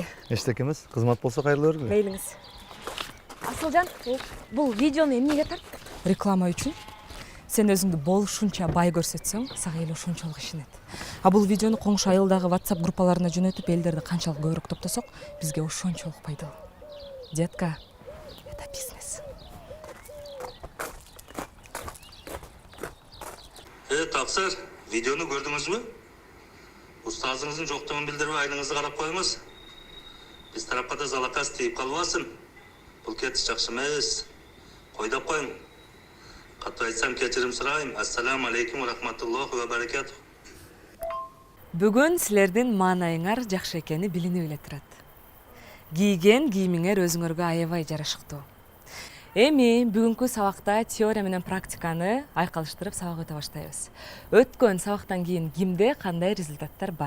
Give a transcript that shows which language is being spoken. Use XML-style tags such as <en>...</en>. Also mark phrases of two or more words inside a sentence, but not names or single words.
<ky>Эчтеке эмес, кызмат болсо кайрыла бергиле. Мейлиңиз. Асылжан, бул видеону эмнеге тарттың? Реклама үчүн. Сен өзүңдү болушунча бай көрсөтсөң, сага эл ошончолук ишенет. А бул видеону коңшу айылдагы WhatsApp группаларына жөнөтүп, элдерди канчалык көбүрөөк топтосок, бизге ошончолук пайдалуу.</ky> <ru>Детка, это бизнес.</ru> <ky>Тапсыр, видеону көрдүңүзбү? Устазыңыздын жоктугун билдирбей айныңызды карап коюңуз. Биз тарапка да залаказ тийип калбасын. Бул кетиш жакшы эмес. Койдоп коюң. Катуу айтсам кечирим сурайм.</ky> <ar>السلام عليكم ورحمة الله وبركاته.</ar> <ky>Бүгүн силердин маанайыңар жакшы экени билинип эле турат. Кийген кийимиңер өзүңөргө аябай жарашыктуу. Эми бүгүнкү сабакта теория менен практиканы айкалыштырып сабак өтө баштайбыз. Өткөн сабактан кийин кимде кандай результаттар бар?</ky>